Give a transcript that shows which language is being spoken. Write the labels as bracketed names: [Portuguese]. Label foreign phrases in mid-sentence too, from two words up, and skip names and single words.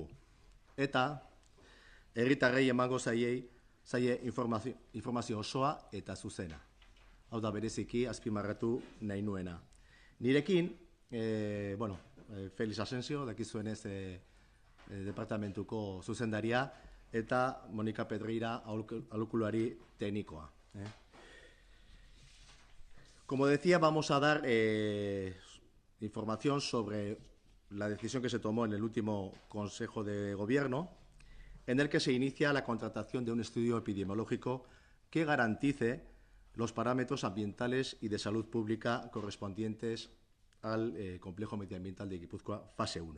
[Basque] Eta herritarrei emango zaie informazio osoa eta zuzena. Hau da bereziki azpimarratu nahi nuena. Nirekin, Felix Asensio, dakizuenez departamentuko zuzendaria, eta Monika Pedreira, aholkulari teknikoa. [Spanish] Como decía, vamos a dar información sobre la decisión que se tomó en el último Consejo de Gobierno, en el que se inicia la contratación de un estudio epidemiológico que garantice los parámetros ambientales y de salud pública correspondientes al complejo medioambiental de Guipúzcoa, fase 1.